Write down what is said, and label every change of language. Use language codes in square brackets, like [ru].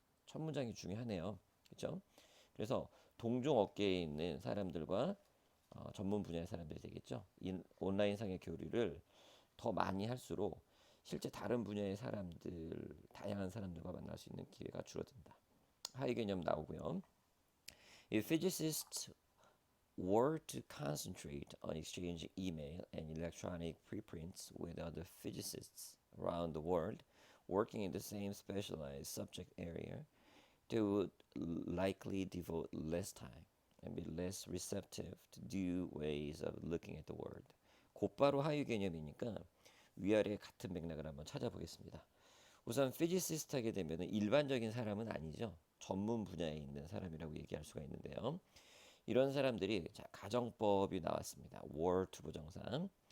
[ko] 첫 문장이 중요하네요. 그렇죠? 그래서 동종 업계에 있는 사람들과 전문 분야의 사람들이 되겠죠. 온라인상의 교류를 더 많이 할수록 실제 다른 분야의 사람들, 다양한 사람들과 만날 수 있는 기회가 줄어든다. 하위 개념 나오고요. [en] If physicists were to concentrate on exchanging email and electronic preprints with other physicists around the world working in the same specialized subject area, they would likely devote less time and be less receptive to new ways of looking at the world. [ko] 곧바로 하위 개념이니까 위아래 같은 맥락을 한번 찾아보겠습니다. 우선 피지시스트 하게 되면 일반적인 사람은 아니죠. 전문 분야에 있는 사람이라고 얘기할 수가 있는데요. 이런 사람들이 자, 가정법이 나왔습니다. [en] were to 부정사.